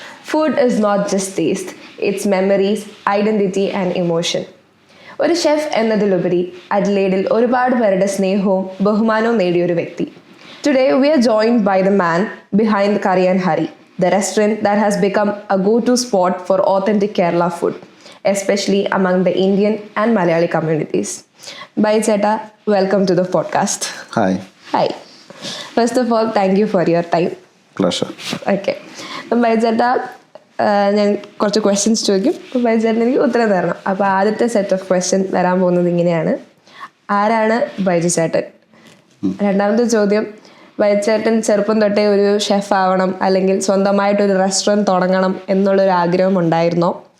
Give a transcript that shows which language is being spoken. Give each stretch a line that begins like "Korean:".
English: Food is not just taste, it's memories, identity and emotion.
Malayalam: ഒരു chef എന്നതിലുപരി അഡ്ലേഡിൽ ഒരുപാട് പേരുടെ സ്നേഹവും ബഹുമാനവും നേടിയൊരു വ്യക്തി.
English: Today we are joined by the man behind the Curry and Hurry, the restaurant that has become a go-to spot for authentic Kerala food, especially among the Indian and Malayali communities. Bye Cheta, welcome to the podcast. Hi. Hi. First of all, thank you for your time. Pleasure. Okay.
Malayalam: അപ്പം ബൈജേട്ട ഞാൻ കുറച്ച് questions ചോദിക്കും. അപ്പോൾ ബൈജേട്ടൻ എനിക്ക് ഉത്തരം തരണം. അപ്പോൾ ആദ്യത്തെ സെറ്റ് ഓഫ് ക്വസ്റ്റ്യൻ വരാൻ പോകുന്നത് ഇങ്ങനെയാണ്: ആരാണ് ബൈജു ചേട്ടൻ? രണ്ടാമത്തെ ചോദ്യം, ബൈജു ചേട്ടൻ ചെറുപ്പം തൊട്ടേ ഒരു ഷെഫ് ആവണം അല്ലെങ്കിൽ സ്വന്തമായിട്ടൊരു റെസ്റ്റോറൻറ്റ് തുടങ്ങണം എന്നുള്ളൊരു ആഗ്രഹം ഉണ്ടായിരുന്നോ?